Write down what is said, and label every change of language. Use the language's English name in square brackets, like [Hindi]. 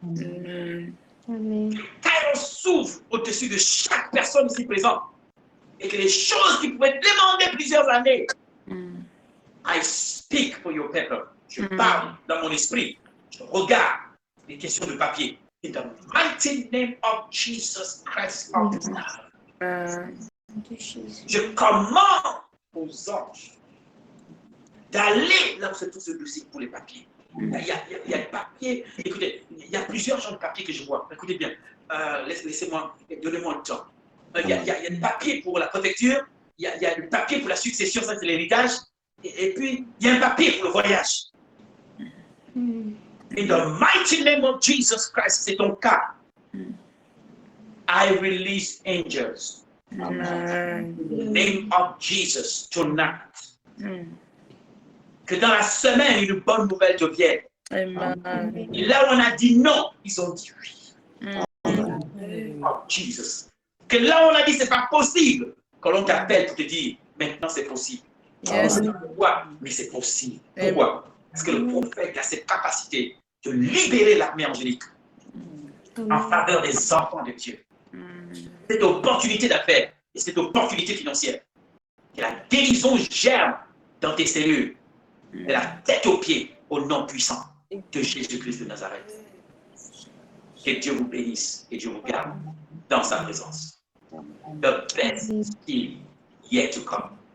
[French] Amen. Que Kairos s'ouvre au-dessus de chaque personne ici présente. Et que les choses qui pouvaient demander plusieurs années, [English] I speak for your people. [French] Je parle dans mon esprit. Je regarde les questions de papier. [English] In the mighty name of Jesus Christ of Nazareth. [French] Je commande aux anges d'aller là où c'est tout ce dossier pour les papiers. Il y a des papiers. Écoutez, il y a plusieurs genres de papiers que je vois. Écoutez bien. Laissez-moi, donnez-moi le temps. Il y a des papiers pour la préfecture. Il y a des papiers pour la succession, ça c'est l'héritage. Et puis, il y a un papier pour le voyage. [English] In the mighty name of Jesus Christ, [French] c'est ton cas. [English] I release angels. In the name of Jesus tonight. [French] Que dans la semaine, une bonne nouvelle devienne. Et là où on a dit non, ils ont dit oui. [English] In the name of Jesus. [French] Que là, on a dit, c'est pas possible. Quand on t'appelle pour te dire, maintenant c'est possible. [English] Yes. [French] Pourquoi? Mais c'est possible. Pourquoi? Parce que le prophète a cette capacité de libérer l'armée angélique en faveur des enfants de Dieu. Cette opportunité d'affaires et cette opportunité financière. Que la guérison germe dans tes cellules, de la tête aux pieds, au nom puissant de Jésus-Christ de Nazareth. Que Dieu vous bénisse et Dieu vous garde dans sa présence. [English] The best is still yet to come.